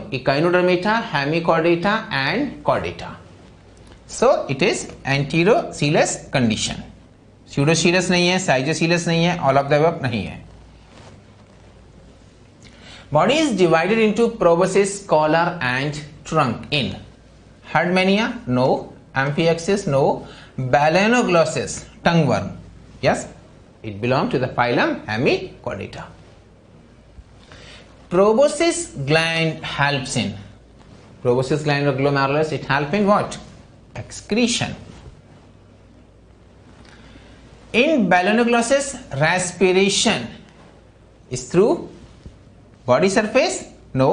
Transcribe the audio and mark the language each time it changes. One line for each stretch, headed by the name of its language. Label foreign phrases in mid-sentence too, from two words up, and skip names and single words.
English: Echinodermata, Hemichordata and Chordata. So it is enterocoelous condition.
Hindi: स्यूडोसीलस नहीं है, साइजोसीलस नहीं है,
English: all of the above
Hindi: नहीं है.
English: body is divided into proboscis, collar and trunk in Herdmania, no. Amphioxus, no. Balanoglossus, tongueworm, yes, it belongs to the phylum Hemichordata. Proboscis gland helps in. Proboscis gland or glomerulus, it helps in what? Excretion. In Balanoglossus, respiration is through body surface, no.